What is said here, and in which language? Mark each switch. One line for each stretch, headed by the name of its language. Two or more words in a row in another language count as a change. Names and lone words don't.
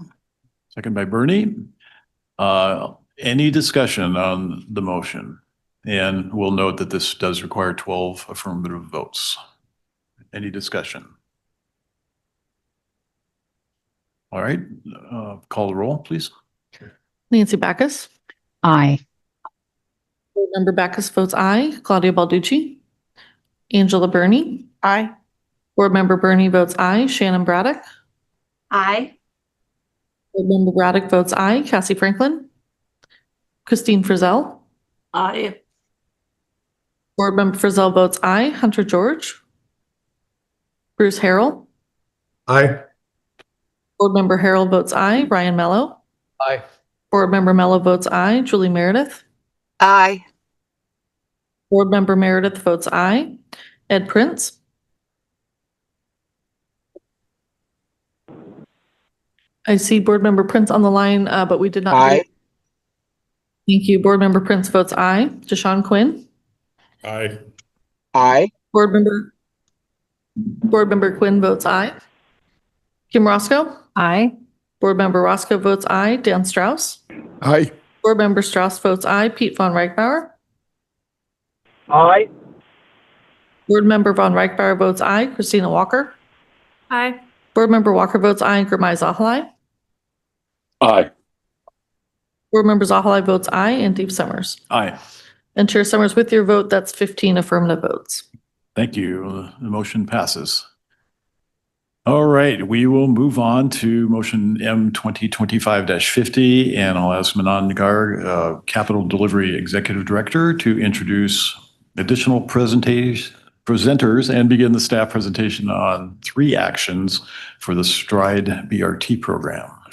English: Second by Bernie. Any discussion on the motion? And we'll note that this does require 12 affirmative votes. Any discussion? All right, call the roll, please. Nancy Backus. Aye. Board Member Backus votes aye. Claudia Balducci. Angela Burney. Aye. Board Member Burney votes aye. Shannon Braddock. Aye. Board Member Braddock votes aye. Cassie Franklin. Christine Frizzell. Aye. Board Member Frizzell votes aye. Hunter George. Bruce Harrell. Aye. Board Member Harrell votes aye. Ryan Mello. Aye. Board Member Mello votes aye. Julie Meredith. Aye. Board Member Meredith votes aye. Ed Prince. I see Board Member Prince on the line, but we did not. Aye. Thank you. Board Member Prince votes aye. Deshaun Quinn. Aye. Aye. Board Member Quinn votes aye. Kim Roscoe. Aye. Board Member Roscoe votes aye. Dan Strauss. Aye. Board Member Strauss votes aye. Pete Von Reichbauer. Aye. Board Member Von Reichbauer votes aye. Christina Walker. Aye. Board Member Walker votes aye. Gurmai Zahalai. Aye. Board Member Zahalai votes aye. And Dave Summers. Aye. And Chair Summers, with your vote, that's 15 affirmative votes. Thank you. The motion passes. All right, we will move on to motion M 2025-50, and I'll ask Manan Nagar, Capital Delivery Executive Director, to introduce additional presenters and begin the staff presentation on 3 actions for the STRIDE BRT program.